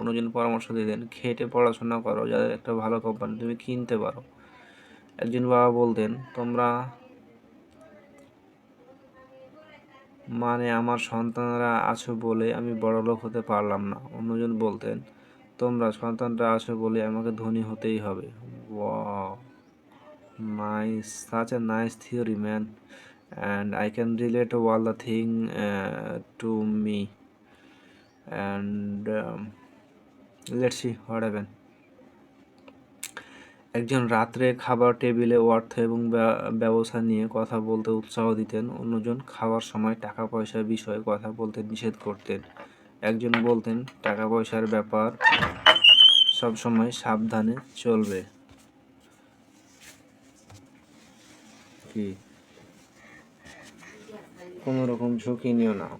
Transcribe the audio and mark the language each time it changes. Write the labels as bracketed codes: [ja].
[bn] অন্যজন পরামর্শ দিতেন খেটে পড়াশোনা করো যাতে একটা ভালো কোম্পানি তুমি কিনতে পারো। একজন বাবা বলতেন তোমরা আমার সন্তানরা আছো বলে আমি বড়লোক হতে পারলাম না। অন্যজন বলতেন তোমরা সন্তানরা আছো বলে আমাকে ধনী হতেই হবে। [en] Wow, nice, such a nice theory, man, and I can relate all the thing to me, and let's see what happen. [bn] একজন রাত্রে খাবার টেবিলে অর্থ এবং ব্যবসা নিয়ে কথা বলতে উৎসাহ দিতেন। অন্যজন খাওয়ার সময় টাকা পয়সার বিষয়ে কথা বলতে নিষেধ করতেন। একজন বলতেন টাকা পয়সার ব্যাপার সবসময় সাবধানে চলবে, কি কোনো রকম ঝুঁকি নিও না।